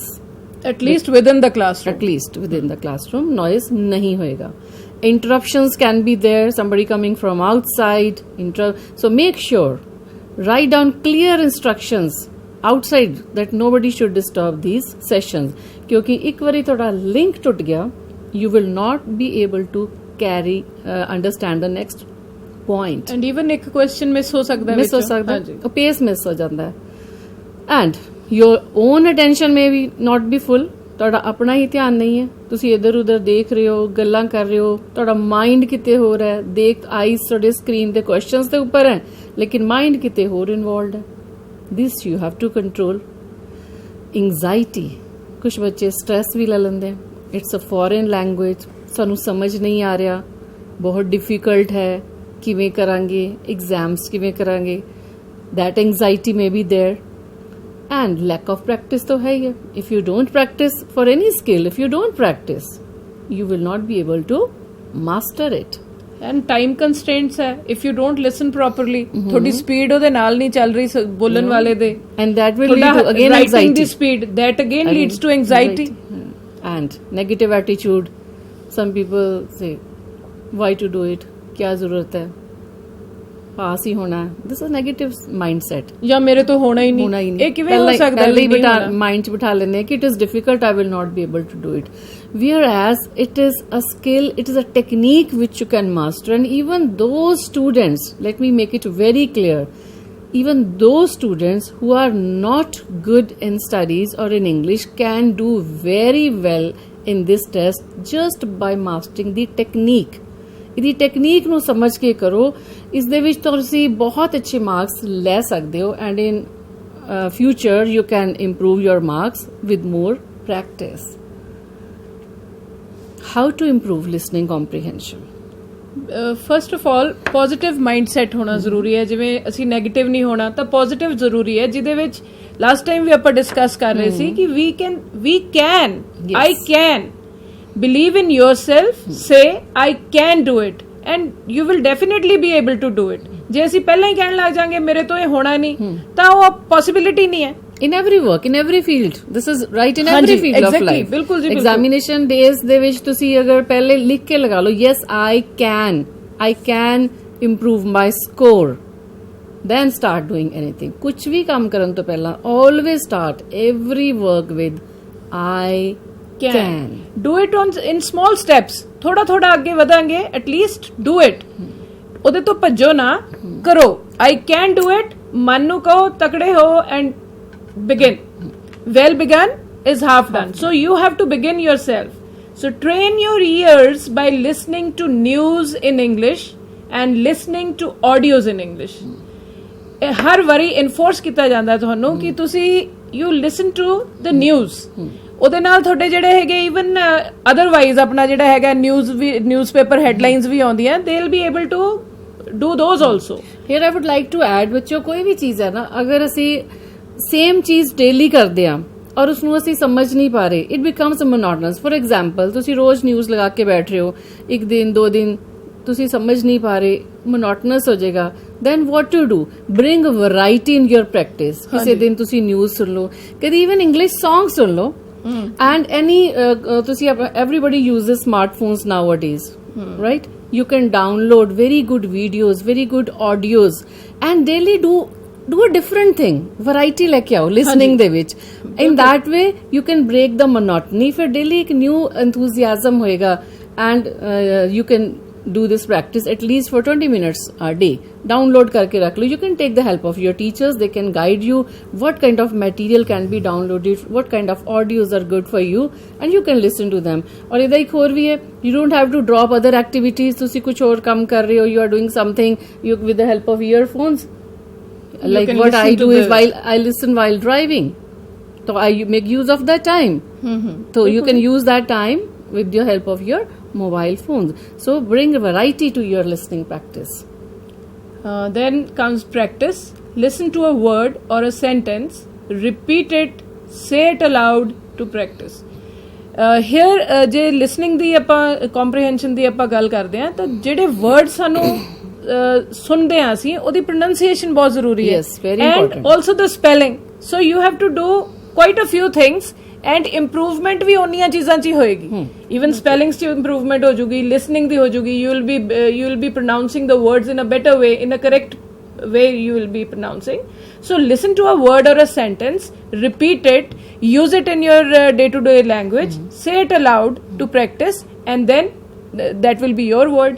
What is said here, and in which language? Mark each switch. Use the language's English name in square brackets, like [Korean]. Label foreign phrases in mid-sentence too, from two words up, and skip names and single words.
[English] At least within the classroom. At least within the classroom, noise [Hindi] नहीं होएगा. [English] Interruptions can be there, somebody coming from outside. So make sure, write down clear instructions outside that nobody should disturb these sessions. [Hindi] क्योंकि एक बारी थोड़ा link टूट गया, [English] you will not be able to understand the next point. And even [Hindi] एक question miss हो सकता है. Miss हो सकता है, pace miss हो जाता है. [English] And your own attention may be not be full. [Punjabi] ਤੁਹਾਡਾ ਆਪਣਾ ਹੀ ਧਿਆਨ ਨਹੀਂ ਹੈ, ਤੁਸੀਂ ਇੱਧਰ ਉੱਧਰ ਦੇਖ ਰਹੇ ਹੋ, ਗੱਲਾਂ ਕਰ ਰਹੇ ਹੋ, ਤੁਹਾਡਾ ਮਾਈਂਡ ਕਿਤੇ ਹੋਰ ਹੈ. ਆਈਜ਼ ਤੁਹਾਡੇ ਸਕਰੀਨ ਦੇ ਕੁਐਸਚਨਸ ਦੇ ਉੱਪਰ ਹੈ, ਲੇਕਿਨ ਮਾਈਂਡ ਕਿਤੇ ਹੋਰ ਇਨਵੋਲਵਡ ਹੈ. [English] This you have to control. [Punjabi] ਐਂਗਜ਼ਾਇਟੀ, ਕੁਝ ਬੱਚੇ ਸਟ੍ਰੈਸ ਵੀ ਲੈ ਲੈਂਦੇ. [English] It's a foreign language, [Punjabi] ਸਾਨੂੰ ਸਮਝ ਨਹੀਂ ਆ ਰਿਹਾ, ਬਹੁਤ ਡਿਫਿਕਲਟ ਹੈ, ਕਿਵੇਂ ਕਰਾਂਗੇ, ਐਗਜ਼ਾਮਸ ਕਿਵੇਂ ਕਰਾਂਗੇ. [English] that anxiety may be there. And lack of practice [Hindi] तो है ही. [English] If you don't practice for any skill, if you don't practice, you will not be able to master it. And time constraints है. If you don't listen properly, [Punjabi] थोड़ी speed ਉਹਦੇ ਨਾਲ ਨਹੀਂ ਚੱਲ ਰਹੀ ਬੋਲਣ ਵਾਲੇ ਦੇ. [English] And that will lead to again writing anxiety. the speed, that again leads to anxiety. And negative attitude. Some people say, why to do it? [Hindi] क्या जरूरत है? पास ही होना है. [English] This is negative mindset. [Punjabi] ਯਾ ਮੇਰੇ ਤੋ ਹੋਣਾ ਹੀ ਨਹੀਂ. ये किਵੇਂ ਹੋ ਸਕਦਾ ਹੈ? ਪਹਿਲੇ ਮਾਈਂਡ ਚ ਬਿਠਾ ਲੈਣੇ ਕਿ [English] it is difficult, I will not be able to do it. Whereas it is a skill, it is a technique which you can master. And even those students, let me make it very clear, even those students who are not good in studies or in English can do very well in this test just by mastering the technique. [Punjabi] ਇਹਦੀ ਟੈਕਨੀਕ ਨੂੰ ਸਮਝ ਕੇ ਕਰੋ, ਇਸ ਦੇ ਵਿੱਚ ਤੁਸੀਂ ਬਹੁਤ ਅੱਛੇ ਮਾਰਕਸ ਲੈ ਸਕਦੇ ਹੋ. [English] And in future you can improve your marks with more practice. How to improve listening comprehension? First of all positive mindset [Punjabi] ਹੋਣਾ ਜ਼ਰੂਰੀ ਹੈ. ਜਿਵੇਂ ਅਸੀਂ ਨੈਗੇਟਿਵ ਨਹੀਂ ਹੋਣਾ, ਤਾਂ ਪੋਜ਼ਿਟਿਵ ਜ਼ਰੂਰੀ ਹੈ, ਜਿਹਦੇ ਵਿੱਚ [English] last time [Punjabi] ਵੀ ਆਪਾਂ ਡਿਸਕਸ ਕਰ ਰਹੇ ਸੀ ਕਿ [English] we can I can. Believe in yourself, say I can do it, and you will definitely be able to do it. [Punjabi] ਜੇ ਅਸੀਂ ਪਹਿਲਾਂ ਹੀ ਕਹਿਣ ਲੱਗ ਜਾਾਂਗੇ ਮੇਰੇ ਤੋਂ ਇਹ ਹੋਣਾ ਨਹੀਂ, ਤਾਂ ਉਹ ਪੋਸਿਬਿਲਿਟੀ ਨਹੀਂ ਹੈ. [English] In every work, in every field, this is right in every field of life. [Punjabi] ਬਿਲਕੁਲ ਜੀ. [English] Examination days [Punjabi] ਦੇ ਵਿੱਚ ਤੁਸੀਂ ਅਗਰ ਪਹਿਲੇ ਲਿਖ ਕੇ ਲਗਾ ਲਓ, [English] yes I can improve my score, then start doing anything. [Punjabi] ਕੁਝ ਵੀ ਕੰਮ ਕਰਨ ਤੋਂ ਪਹਿਲਾਂ [English] always start every work with I can. Do it in small steps. [Punjabi] ਥੋੜਾ ਥੋੜਾ ਅੱਗੇ ਵਧਾਂਗੇ, [English] at least do it. [Punjabi] ਉਹਦੇ ਤੋਂ ਭੱਜੋ ਨਾ, ਕਰੋ. [English] I can do it, [Punjabi] मन ਨੂੰ ਕਹੋ ਤਕੜੇ ਹੋ [English] and begin. Well begun is half done. So you have to begin yourself. So train your ears by listening to news in English and listening to audios in English. [Punjabi] ਹਰ ਵਾਰੀ ਇਨਫੋਰਸ ਕੀਤਾ ਜਾਂਦਾ ਤੁਹਾਨੂੰ ਕਿ ਤੁਸੀਂ [English] you listen to the news. [Punjabi] ਉਹਦੇ ਨਾਲ ਤੁਹਾਡੇ ਜਿਹੜੇ ਹੈਗੇ [English] even otherwise [Punjabi] ਆਪਣਾ ਜਿਹੜਾ ਹੈਗਾ [English] newspaper headlines [Punjabi] ਵੀ ਆਉਂਦੀਆਂ, [English] they'll be able to do those also. Here I would like to add, [Punjabi] ਬੱਚੋ ਕੋਈ ਵੀ ਚੀਜ਼ ਹੈ ਨਾ, ਅਗਰ ਅਸੀਂ ਸੇਮ ਚੀਜ਼ ਡੇਲੀ ਕਰਦੇ ਆ ਔਰ ਉਸਨੂੰ ਅਸੀਂ ਸਮਝ ਨਹੀਂ ਪਾ ਰਹੇ, [English] It becomes monotonous. For example [Punjabi] ਤੁਸੀਂ ਰੋਜ਼ ਨਿਊਜ਼ ਲਗਾ ਕੇ ਬੈਠ ਰਹੇ ਹੋ, ਇੱਕ ਦਿਨ ਦੋ ਦਿਨ ਤੁਸੀਂ ਸਮਝ ਨਹੀਂ ਪਾ ਰਹੇ, ਮੋਨੋਟਨਸ ਹੋ ਜਾਏਗਾ. [English] then what to do, bring variety in your practice. [Punjabi] ਕਿਸੇ ਦਿਨ ਤੁਸੀਂ ਨਿਊਜ਼ ਸੁਣ ਲਓ, ਕਦੀ [English] even English song [Punjabi] ਸੁਣ ਲਓ. [English] and any ਤੁਸੀਂ everybody uses smartphones nowadays, right? You can download very good videos, very good audios and daily do a different thing. [Punjabi] Variety ਲੈ ਕੇ ਆਓ listening ਦੇ ਵਿੱਚ. [English] in that way you can break the monotony. ਫਿਰ daily ਇੱਕ new enthusiasm ਹੋਏਗਾ and you can do this practice at least for 20 minutes a day. [Hindi] Download करके रख लो. [English] You can take the help of your teachers. They can guide you what kind of material can be downloaded, what kind of audios are good for you, and you can listen to them. [Hindi] और इधा एक और भी है, [English] you don't have to drop other activities. [Punjabi] ਤੁਸੀ ਕੁਛ ਔਰ ਕੰਮ ਕਰ ਰਹੇ ਹੋ, [English] you are doing something with the help of earphones. Like what I do is while I listen while driving, so I make use of that time. So you can use that time with the help of your mobile phones. So bring variety to your listening practice. Then comes practice. Listen to a word or a sentence, repeat it, say it aloud to practice. [Punjabi] Here ਜੇ listening ਦੀ ਆਪਾਂ comprehension ਦੀ ਆਪਾਂ ਗੱਲ ਕਰਦੇ ਹਾਂ ਤਾਂ ਜਿਹੜੇ words ਸਾਨੂੰ ਸੁਣਦੇ ਹਾਂ ਅਸੀਂ ਉਹਦੀ pronunciation ਬਹੁਤ ਜ਼ਰੂਰੀ ਹੈ. [English] Yes, very important. And also the spelling. So you have to do quite a few things. And improvement [Punjabi] ਭੀ ਉੱਨੀਆਂ ਚੀਜ਼ਾਂ ਚ ਹੋਏਗੀ. [English] Even spellings [Punjabi] ਚ ਇੰਪਰੂਵਮੈਂਟ ਹੋ ਜੂਗੀ, ਲਿਸਨਿੰਗ ਦੀ ਹੋ ਜੂਗੀ. [English] You will be pronouncing the words in a better way, in a correct way you will be pronouncing. So listen to a word or a sentence, repeat it, use it in your day-to-day language, say it aloud to practice, and then that will be your word.